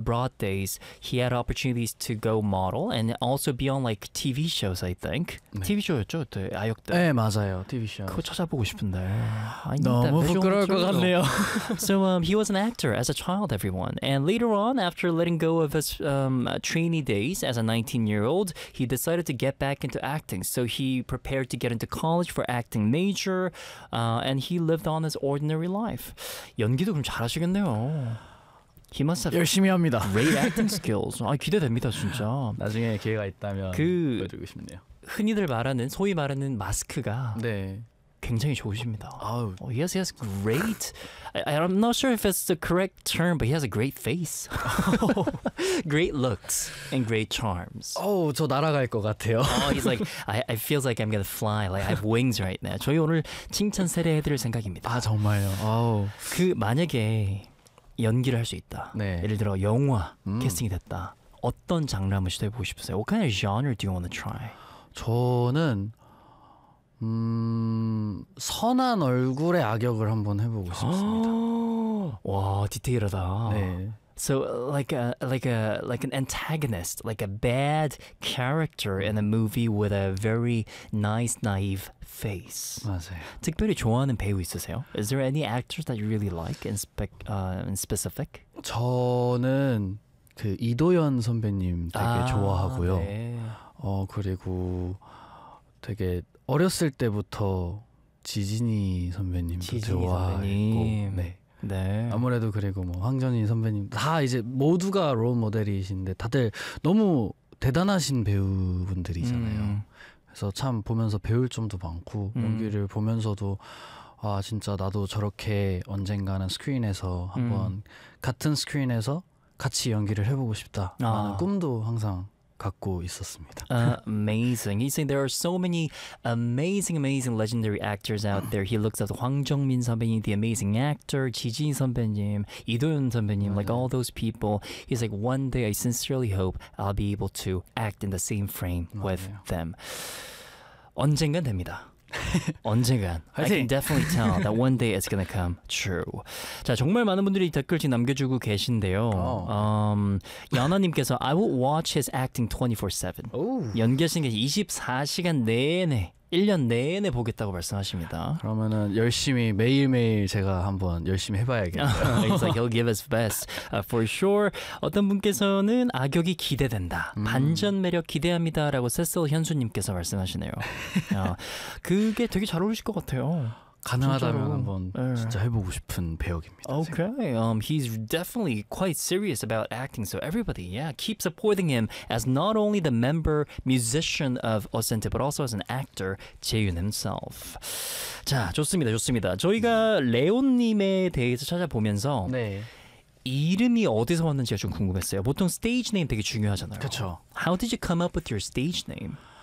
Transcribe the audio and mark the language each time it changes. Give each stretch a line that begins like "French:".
English: abroad days, he had opportunities to go model and also be on like TV shows, I think.
Korean: 네. TV 쇼였죠, 그때 아역 때. 네, 맞아요, TV 쇼. 그거 찾아보고 싶은데. 너무 부끄러울 것 같네요.
English: So he was an actor as a child, everyone. And later on, after letting go of his trainee days as a 19-year-old, he decided to get back into acting. So he prepared to get into college for acting major, and he lived on his ordinary life.
Korean: 연기도 그럼 잘하시겠네요.
English: He must have
Korean: 열심히 합니다.
English: Great acting skills.
Korean: 아, 기대됩니다, 진짜. 나중에 기회가 있다면 보여드리고 싶네요. 흔히들 말하는, 소위 말하는 마스크가 네. 굉장히 좋으십니다. Oh,
English: he has great... I'm not sure if it's the correct term, but he has a great face. Great looks and great charms.
Korean: Oh, 저 날아갈 것 같아요.
English: Oh, he's like, I feel like I'm gonna fly. Like, I have wings right now.
Korean: 저희 오늘 칭찬 세례해드릴 생각입니다. 아, 정말요? Oh. 그 만약에 연기를 할 수 있다. 네. 예를 들어 영화 캐스팅이 됐다. 어떤 장르 한번 시도해보고 싶으세요?
English: What kind of genre do you want to try?
Korean: 저는... 선한 얼굴의 악역을 한번 해보고 싶습니다. 와, 디테일하다. 네.
English: So like an antagonist, like a bad character in a movie with a very nice naive face.
Korean: 맞아요. 특별히 좋아하는 배우 있으세요?
English: Is there any actors that you really like in specific?
Korean: 저는 그 이도연 선배님 되게 좋아하고요. 네. 그리고 되게 어렸을 때부터 지진이 선배님도 좋아했고 네. 네. 아무래도 그리고 뭐 황정인 선배님 다 이제 모두가 롤 모델이신데 다들 너무 대단하신 배우분들이잖아요. 그래서 참 보면서 배울 점도 많고 연기를 보면서도 아 진짜 나도 저렇게 언젠가는 스크린에서 한번 같은 스크린에서 같이 연기를 해보고 싶다라는 꿈도 항상 갖고 있었습니다.
English: Amazing. He's saying there are so many amazing legendary actors out there. He looks at 황정민 선배님, the amazing actor, 지진 선배님, 이도연 선배님, like all those people. He's like, one day I sincerely hope I'll be able to act in the same frame with them.
Korean: 언젠간 됩니다.
English: 언젠간 I can definitely tell that one day it's gonna come true.
Korean: 자, 정말 많은 분들이 댓글 지금 남겨주고 계신데요.
English: 연아님께서 I would watch his acting 24/7.
Korean: 연기하시는 게 24시간 내내 1년 내내 보겠다고 말씀하십니다. 그러면은 열심히 매일매일 제가 한번 열심히 해봐야겠네요.
English: He's like, he'll give his best for sure.
Korean: 어떤 분께서는 악역이 기대된다. 반전 매력 기대합니다. 라고 세슬 현수님께서 말씀하시네요. 그게 되게 잘 어울리실 것 같아요. 가능하다면 진짜로. 한번 네. 진짜 해보고 싶은 배역입니다.
English: Okay. He's definitely quite serious about acting. So everybody, yeah, keep supporting him as not only the member musician of Osente but also as an actor, Jaehyun himself.
Korean: 자, 좋습니다. 좋습니다. 저희가 레온 님에 대해서 찾아보면서 네. 이름이 어디서 왔는지가 좀 궁금했어요. 보통 스테이지 네임 되게 중요하잖아요. 그렇죠.
English: How did you come up with your stage name?